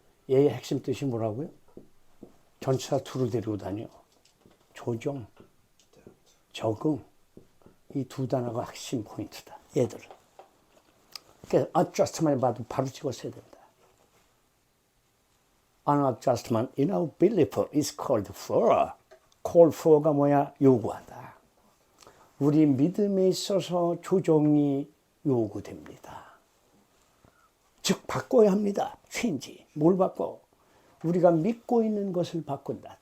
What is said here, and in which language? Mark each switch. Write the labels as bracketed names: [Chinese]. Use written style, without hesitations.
[Korean] 얘의 핵심 뜻이 뭐라고요? 전치사 to를 데리고 다녀. 조정, 적응. 이 두 단어가 핵심 포인트다. 얘들은. 그래서 adjust만 봐도 바로 찍었어야 된다. [English] Unadjustment in our belief is called for. [Korean] call for가 뭐야? 요구하다. 우리 믿음에 있어서 조정이 요구됩니다. 즉 바꿔야 합니다. change. 뭘 바꿔? 우리가 믿고 있는 것을 바꾼다.